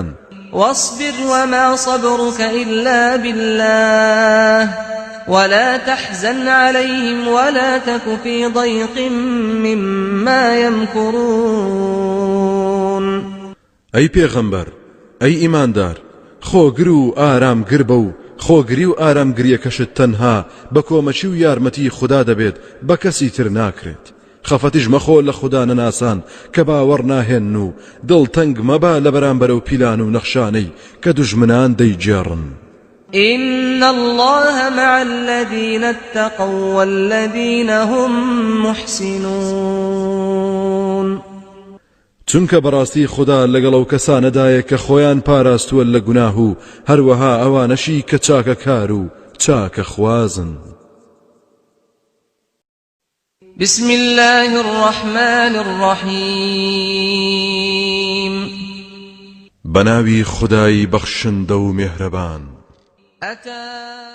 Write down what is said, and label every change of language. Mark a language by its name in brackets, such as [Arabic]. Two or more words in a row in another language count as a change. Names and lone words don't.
[Arabic] واصبر وما صبرك إلا بالله ولا تحزن عليهم ولا تك في ضيق مما يمكرون. [Central Kurdish] ئەی پێغەمبەر ئەی ئیماندار خۆگر و ئارامگر بە و خۆگری و ئارامگریەکەشت تەنها بە کۆمەچی و یارمەتی خوددا دەبێت بە کەسی تر ناکرێت. خەفەتیش مەخۆ لە خوددا نەناسان کە باوەڕ ناهێن و دڵتەنگ مەبا لە بەرامبەرە و پیلان و نەخشانەی کە دوژمنان دەیجێڕن. [Arabic] إن الله مع الذين اتقوا والذين هم محسنون. [Central Kurdish] چونکە بەڕاستی خوددا لەگەڵ ئەو کەسانەدایە کە خۆیان پاراستووە لە گوناه و هەروەها ئەوانەشی کە چاکە کار و چاکە خوازن. [Arabic] بسم الله الرحمن الرحيم. [Central Kurdish] بناوی خدای بەخشندە و مێهرەبان. [Arabic] أتى